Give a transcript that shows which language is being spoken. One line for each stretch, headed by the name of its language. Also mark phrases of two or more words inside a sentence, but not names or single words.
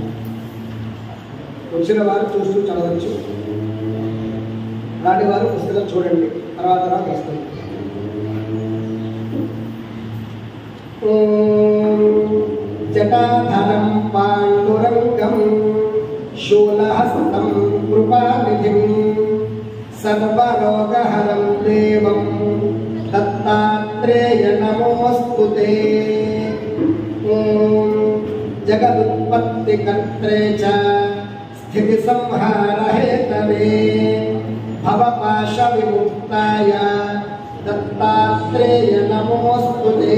Telugu: వచ్చిన వారు చూస్తూ చదవచ్చు, రాని వారు పుస్తకం చూడండి, తర్వాత వస్తుంది.
Sanskrit: जटाधरं पाण्डुरङ्गं शूलहस्तं कृपानिधिं सर्वरोगहरं देवं दत्तात्रेय नमोऽस्तुते। ॐ जगदुत्पत्तिकर्त्रे च स्थितिसंहारहेतवे भवपाशविमुक्ताय दत्तात्रेय नमोऽस्तुते।